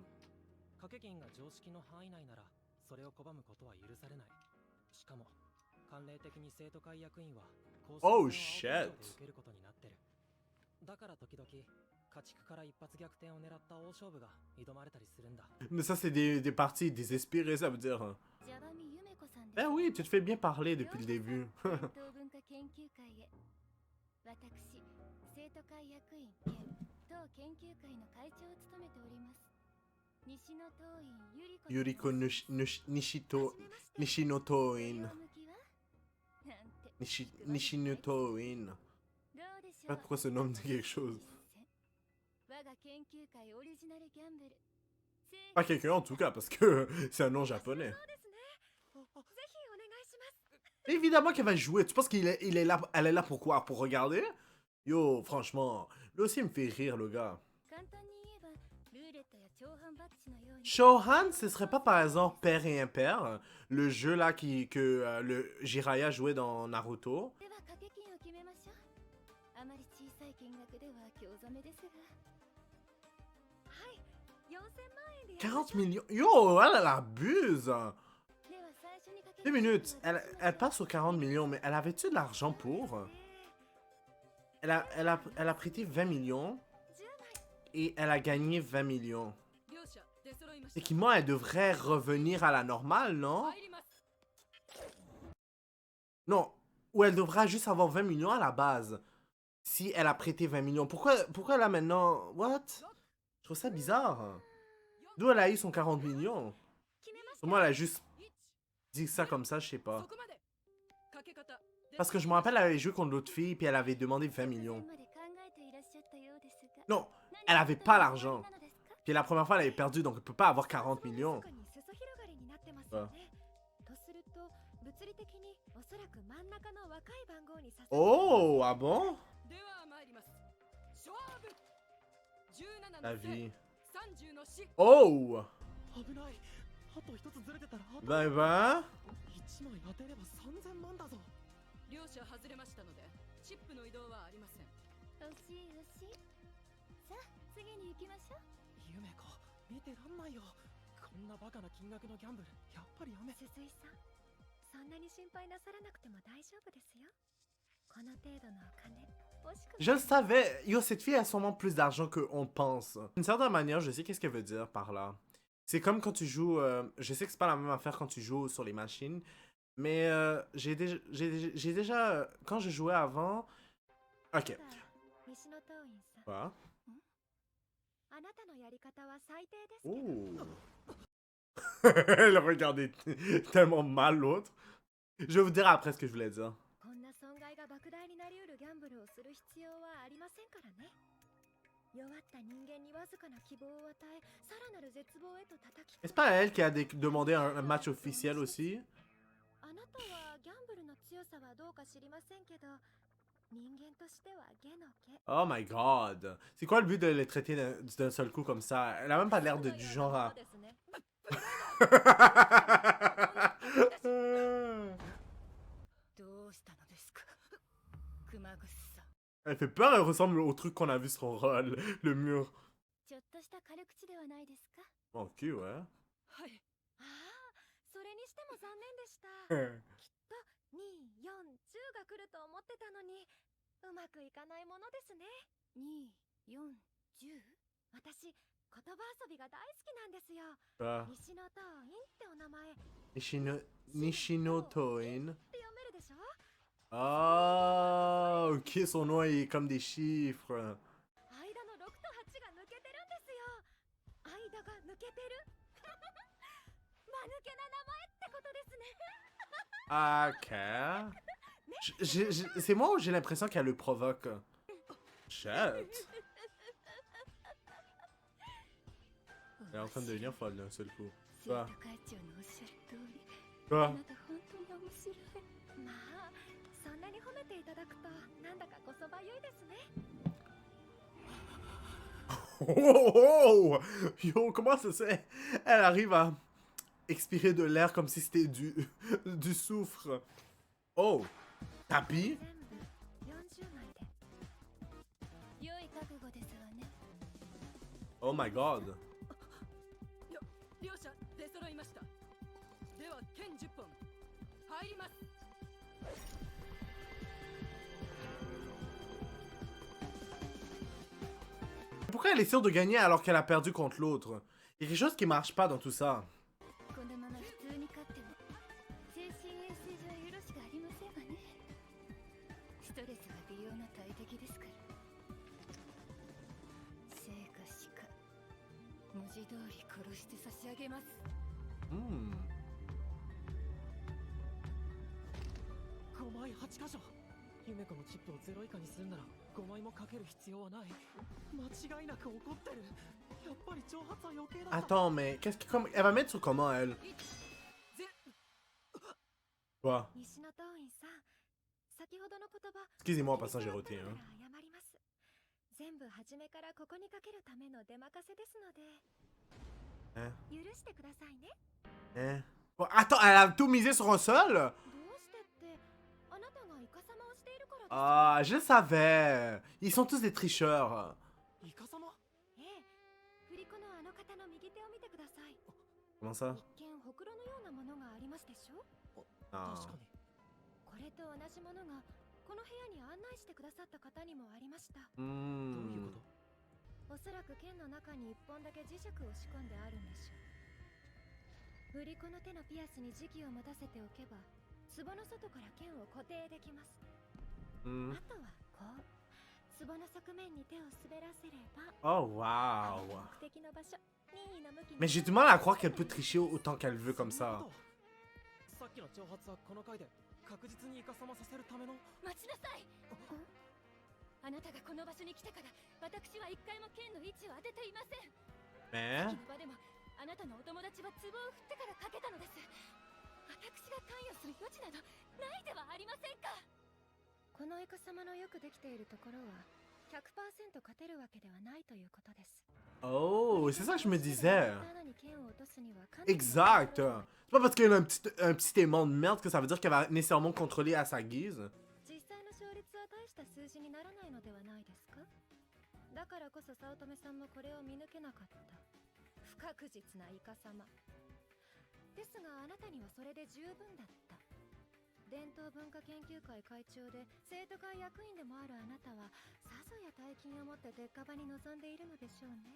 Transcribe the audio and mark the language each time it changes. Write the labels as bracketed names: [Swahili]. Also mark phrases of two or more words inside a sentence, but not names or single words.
[Japanese] 掛け金が常識の範囲内ならそれを拒むことは許されない。しかも慣例的に生徒会役員は公式戦を Oh 青天井で [English] shit. [Japanese] 受けることになってる。だから時々家畜から一発逆転を狙った大勝負が挑まれたりするんだ。 [French] Mais ça, c'est des parties désespérées, ça veut dire. Hein. [Japanese] ジャバミユメコさんです [French] Ben [Japanese] ね。 [French] oui, tu te fais bien parler depuis le début. [Japanese] 伝統文化研究会へ。私、生徒会役員兼当研究会の会長を務めております。西野党員ゆりこ Yuriko Nishito... Nishinotoin. なんて Nishinotoin. どうで [French] Je [Japanese] し [French] sais [Japanese] ょ [French] pas [Japanese] う。 [French] pourquoi ce nom me dit quelque chose. [Japanese] 我が研究会オリジナルギャンブル。 [French] Pas quelqu'un en tout cas, parce que c'est un nom japonais. [Japanese] そうですね。ぜひお願いします。 [French] Évidemment qu'elle va jouer. Tu penses il est là, elle est là pour quoi? Pour regarder? Yo, franchement, lui aussi il me fait rire, le gars. [Japanese] 簡単に言えばルーレットや長半バッジのように。 [French] Shohan, ce serait pas par exemple Père et Impair, le jeu là que le Jiraiya jouait dans Naruto. [Japanese] では掛け金を決めましょう。あまり小さい金額では興ざめですが。はい、4000万円で。 [French] 40 millions. Yo, elle abuse. [Japanese] では最初にかけ [French] 2 minutes. Elle passe aux 40 millions, mais elle avait-tu de l'argent pour? Elle a prêté 20 millions et elle a gagné 20 millions. [Japanese] 両者出揃いました。 [French] Techniquement, elle devrait revenir à la normale, non? [Japanese] 入ります。 [French] Non. Ou elle devra juste avoir 20 millions à la base. Si elle a prêté 20 millions. Pourquoi là maintenant? What? Je trouve ça bizarre. D'où elle a eu son 40 millions? [Japanese] 決めました。 [French] Moi, elle a juste dit ça comme ça, je sais pas. [Japanese] そこまで。かけ方。 [French] Parce que je me rappelle, elle avait joué contre l'autre fille, puis elle avait demandé 20 millions. [Japanese] まで考えていらっしゃったようですが。 [French] Non, elle avait pas l'argent. Puis la première fois, elle avait perdu, donc elle peut pas avoir 40 millions. [Japanese] 外に裾広がりになってますあよね。とすると物理的におそらく真ん中の若い番号に刺さる。 [French] Oh, ah bon? [Japanese] では参ります。勝負。17 [French] La [Japanese] の生 [French] vie. [Japanese] 30の死。 Oh! 危ない。あと一つずれてたらあと [French] Ben ben. [Japanese] 1枚当てれば3000万だぞ。両者外れましたのでチップの移動はありません。惜しい惜しい。さあ次に行きましょう。ゆめこ、見てらんないよ。こんなバカな金額のギャンブル、やっぱりやめ。鈴井さん、そんなに心配なさらなくても大丈夫ですよ。この程度のお金惜しく [French] Je le savais. Yo, cette fille a sûrement plus d'argent qu'on pense. D'une certaine manière, je sais qu'est-ce qu'elle veut dire par là. C'est comme quand tu joues... je sais que c'est pas la même affaire quand tu joues sur les machines. Mais j'ai déjà... quand je jouais avant... Ok. [Japanese] 西野党員さん、 [French] Voilà. [Japanese] あなたのやり方は最低ですけど。 Oh. [French] Elle regardait tellement mal l'autre. Je vais vous dire après ce que je voulais dire. [Japanese] こんな損害が莫大になりうるギャンブルをする必要はありませんからね。弱った人間にわずかな希望を与え、さらなる絶望へと叩き込む。 [French] Est-ce pas elle qui a demandé un match officiel aussi? [Japanese] あなたはギャンブルの強さはどうか知りませんけど、人間としては下の毛。 [English] Oh my god. [French] C'est quoi le but de les traiter d'un seul coup comme ça? Elle a même pas l'air du genre à... [Japanese] そうですね。どうしたのですか、熊楠さん。 [French] Elle fait peur, elle ressemble au truc qu'on a vu sur le mur. [Japanese] ちょっとした軽口ではないですか。 [French] Ok, ouais. [Japanese] はい。ああ、それにしても残念でした。 Hmm. きっと2、4、10が来ると思ってたのに、うまくいかないものですね。2、4、10? 私、言葉遊びが大好きなんですよ。 Ah. 西野党員ってお名前って Nishinotoin. 読めるでしょ。 [French] Ah, ok, son nom est comme des chiffres. [Japanese] 間の6と8が抜けてるんですよ。間が抜けてる間抜けな名前ってことですね。 [French] Ok. C'est moi ou j'ai l'impression qu'elle le provoque? [English] Shit. [French] Elle est en train de devenir folle d'un seul coup. [Japanese] 生徒会長のおっしゃる通り、 Ah. あなた本当に面白い。まあ、そんなに褒めていただくとなんだかこそばゆいですね。 Oh, oh, oh. [French] Yo, comment ça se fait? Elle arrive à expirer de l'air comme si c'était du soufre. Oh, tapis? [Japanese] 全部40枚で。良い覚悟ですわね。 Oh my god. 両者出揃いました。では剣10本入ります。 [French] Pourquoi elle est sûre de gagner alors qu'elle a perdu contre l'autre? Il y a quelque chose qui marche pas dans tout ça. [Japanese] このまま普通に勝っても精神衛生上よろしくありませんわね。ストレスが美容の大敵ですから。生か死か文字通り殺して差し上げます。 5枚8箇所。夢子のチップを0以下にするなら5枚もかける必要はない。間違いなく怒ってる。やっぱり挑発は余計だ。 [French] Attends, mais qu'est-ce que elle va mettre sur comment elle? Quoi? [Japanese] 西野党員さん、先ほどの言葉 [French] Excusez-moi, passant j'ai roté. [Japanese] 謝 Hein. ります。全部初めからここにかけるための出任せですので Hein? 許してくださいね。 Hein? [French] Oh, attends, elle a tout misé sur un seul? どうしてってあなたがイカサマをしているからです。 Ah, je le savais. Ils sont tous des tricheurs. [Japanese] イカ様。ええ、振り子のあの方の右手を見てください。 [French] Comment ça? [Japanese] 一見ほくろのようなものがありますでしょ。 Ah. 確かに。これと同じものがこの部屋に案内してくださった方にもありました。どういうこ Hmm. と？おそらく剣の中に一本だけ磁石を仕込んであるんでしょう。振り子の手のピアスに磁気を持たせておけば壺の外から剣を固定できます。 Hmm. あとはこう壺の側面に手を滑らせれば [English] Oh, wow. [Japanese] 目的の場所任意の向きに [French] Mais j'ai du mal à croire qu'elle peut tricher autant qu'elle veut comme [Japanese] そんな [French] ça. [Japanese] こと。さっきの挑発はこの回で確実にイカ様させるための。待ちなさい。あなたがこの場所に来たから私は一回も剣の位置を当てていません。 Mais? この場でもあなたのお友達は壺を振ってからかけたのです。私が関与する余地などないではありませんか。このイカ様のよくできているところは 100% 勝てるわけではないということです。 [French] Oh, c'est ça que je me disais. [Japanese] 刀に剣を落とすにはかなりの [French] Exact. C'est pas parce qu'elle a un petit aimant de merde que ça veut dire qu'elle va nécessairement contrôler à sa guise. [Japanese] 実際の勝率は大した数字にならないのではないですか。だからこそ早乙女さんもこれを見抜けなかった不確実なイカ様ですが、あなたにはそれで十分だった。伝統文化研究会会長で生徒会役員でもあるあなたはさぞや大金を持って鉄火場に臨んでいるのでしょうね。